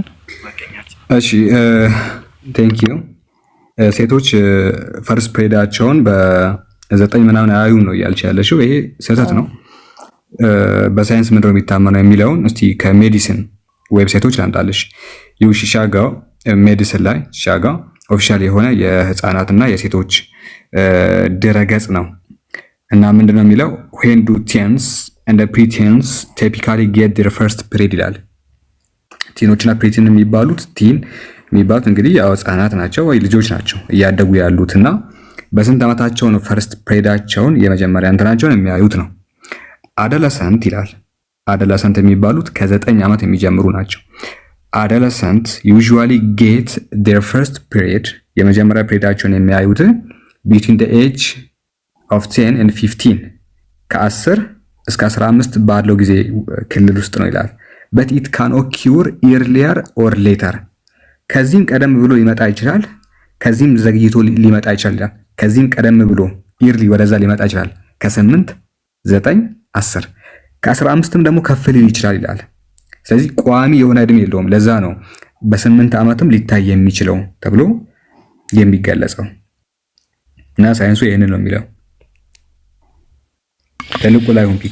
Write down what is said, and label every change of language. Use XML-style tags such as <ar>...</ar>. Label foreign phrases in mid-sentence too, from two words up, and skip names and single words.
<am>እሺ ቴንክ ዩ። ሴቶች ፈርስት ፕሬዳቸውን በ9 ምናምን አያዩም ነው እያልሽ ያለሽው። ይሄ ስህተት ነው። በሳይንስ ምንድነው የሚታመነው የሚለውን እስቲ ከሜዲሲን ዌብሳይቶች ላምጣልሽ። ሺካጎ ሜዲሲን ላይ ሺካጎ ኦፊሻል የሆነ የህፃናትና የሴቶች ድረገጽ ነው እና ምንድነው የሚለው</am> <en>when do teens and the preteens typically get their first period</en> <am>ይላል። ቲኖችና ፕሪቲን የሚባሉት እንግዲህ ያው ህፃናት ናቸው ወይ ልጆች ናቸው እያደጉ ያሉትና በስንት ዓመታቸው ነው ፈርስት ፕሬዳቸውን የመጀመሪያ እንትናቸውን የሚያዩት ነው። አዶለሰንት ይላል። አዶለሰንት የሚባሉት ከ9 ዓመት የሚጀምሩ ናቸው። አዶለሰንት</am> <en>usually get their first period</en> <am>የመጀመሪያ ፕሬዳቸውን የሚያዩት</am> <en>between the age of 10 and 15</en> <am>ከ10 እስከ 15 ባለው ጊዜ ክልል ውስጥ ነው ይላል።</am> <en>but it can occur earlier or later</en> <am>ከዚህም ቀደም ብሎ ሊመጣ ይችላል፣ ከዚህም ዘግይቶ ሊመጣ ይችላል። ከዚህም ቀደም ብሎ ኢርሊ ወደዛ ሊመጣ ይችላል። ከ8 9 10 ከ15ም ደግሞ ከፍ ሊል ይችላል ይላል። ስለዚህ ቋሚ የሆነ እድሜ የለውም። ለዛ ነው በ8 ዓመትም ሊታይ የሚችለው ተብሎ የሚገለጸው እና ሳይንሱ ይሄንን ነው የሚለው። ተልቁ ላይ ሆንፒቲ</am>